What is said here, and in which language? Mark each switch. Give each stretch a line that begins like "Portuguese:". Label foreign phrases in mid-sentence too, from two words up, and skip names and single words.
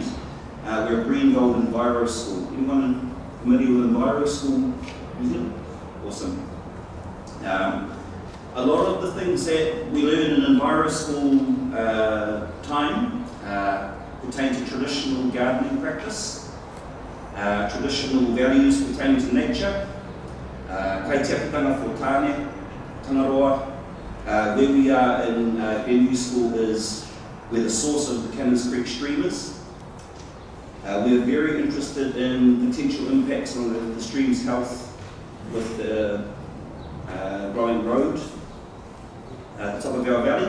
English: We're a green, gold Enviro school. Anyone familiar with Enviro school, New Zealand? Awesome. A lot of the things that we learn in Enviro school time pertain to traditional gardening practice, traditional values pertaining to nature,
Māori: kai te apitanga for tāne, Tangaroa.
English: Where we are in Glenview School is where the source of the Cannons Creek stream is. We're very interested in potential impacts on the stream's health with the growing road at the top of our valley.